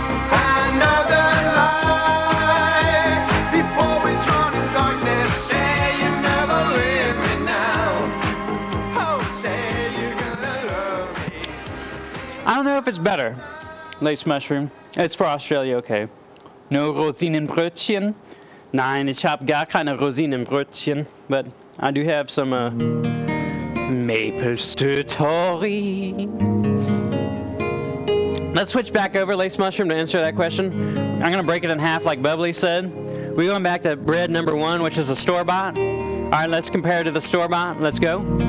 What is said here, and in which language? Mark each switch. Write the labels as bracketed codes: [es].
[en] Another light before we drown in darkness. Say you never leave me now. Oh, say you're gonna love me. I don't know if it's better. Lace Mushroom. It's for Australia, okay. No Rosinenbrötchen. [de] Nein, ich habe gar keine Rosinenbrötchen. [en] But I do have some maple story. Let's switch back over, Lace Mushroom, to answer that question. I'm going to break it in half like Bubbly said. We're going back to bread number 1, which is a store-bought. All right, let's compare to the store-bought. Let's go.